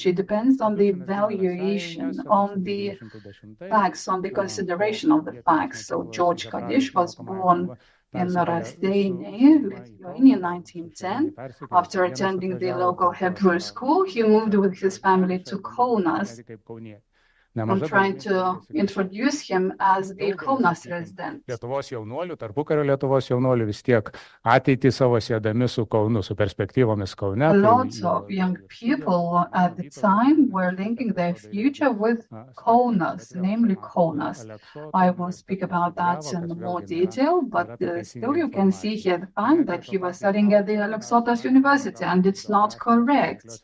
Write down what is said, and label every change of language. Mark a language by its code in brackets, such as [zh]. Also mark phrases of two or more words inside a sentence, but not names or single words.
[en] It depends on the valuation, on the facts, on the consideration of the facts. So George Kadish was born in Nazi-occupied Lithuania in 1910. After attending the local Hebrew school, he moved with his family to Kaunas. I'm trying to introduce him as a Kaunas resident. [lt] Lietuvos jaunuolių, tarpukario Lietuvos jaunuolių vis tiek ateitį savo siedami su Kaunu, su perspektyvomis Kaune. [en] Lots of young people at the time were linking their future with Kaunas, namely Kaunas. I will speak about that in more detail, but still you can see here the fact that he was studying at the Aleksotas University, and it's not correct.